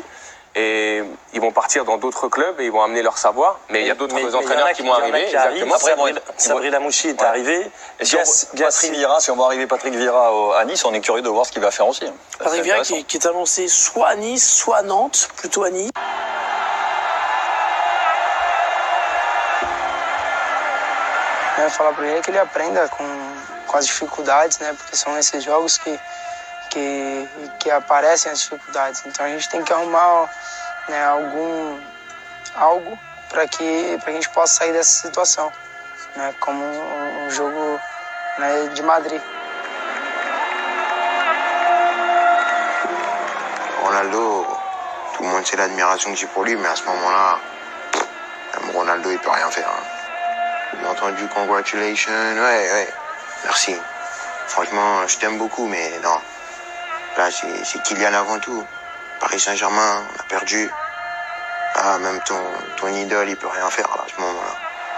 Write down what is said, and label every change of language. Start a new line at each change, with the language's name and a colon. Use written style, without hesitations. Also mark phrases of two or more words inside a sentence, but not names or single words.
French: Et ils vont partir dans d'autres clubs et ils vont amener leur savoir. Mais il y a d'autres entraîneurs qui vont arriver. Exactement. Sabri Lamouchi est arrivé. Et si on voit arriver Patrick Vieira à Nice, on est curieux de voir ce qu'il va faire aussi. Patrick Vieira qui est annoncé soit à Nice, soit à Nantes, plutôt à Nice.
Portuguese: Falar para ele que ele aprenda com as dificuldades, né? Porque são esses jogos que aparecem as dificuldades. Então a gente tem que arrumar, né, algo para que a gente possa sair dessa situação, né? Como um jogo, né, de Madrid.
French: Ronaldo, tout le monde sait l'admiration que j'ai pour lui, mais à ce moment-là, même Ronaldo il peut rien faire. Hein. J'ai entendu congratulations, ouais, merci. Franchement, je t'aime beaucoup, mais non. Là, c'est Kylian avant tout. Paris Saint-Germain, on a perdu. Ah, même ton idole, il peut rien faire là, à ce moment-là.